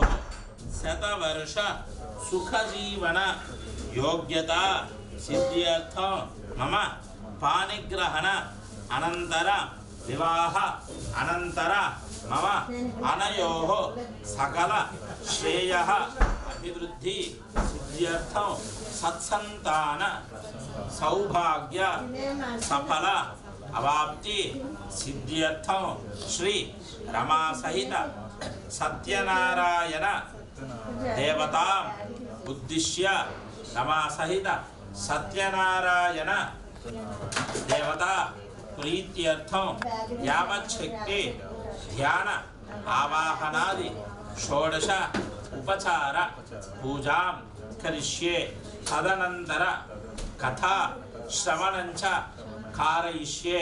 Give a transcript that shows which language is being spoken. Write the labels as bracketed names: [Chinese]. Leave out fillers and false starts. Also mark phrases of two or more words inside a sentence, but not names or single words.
[Sanskrit] शतवर्ष सुखजीवन योग्यता सिद्ध्यर्थं मम पाणिग्रहण अनंतर विवाह अनंतर मम अनयोः सकल श्रेयः अभिवृद्धि सिद्ध्यर्थं सत्संतान सौभाग्य सफल अवाप्ति सिद्ध्यर्थं श्री रमा सहित सत्यनारायण देवतां उद्दिश्य रमा सहित సత్యనారాయణ దేవతా ప్రీత్యర్థం యావచ్చక్తి ధ్యాన ఆవాహనాది షోడశ ఉపచార పూజాం కరిష్యే. తదనంతర కథా శ్రవణంచ కారయిష్యే.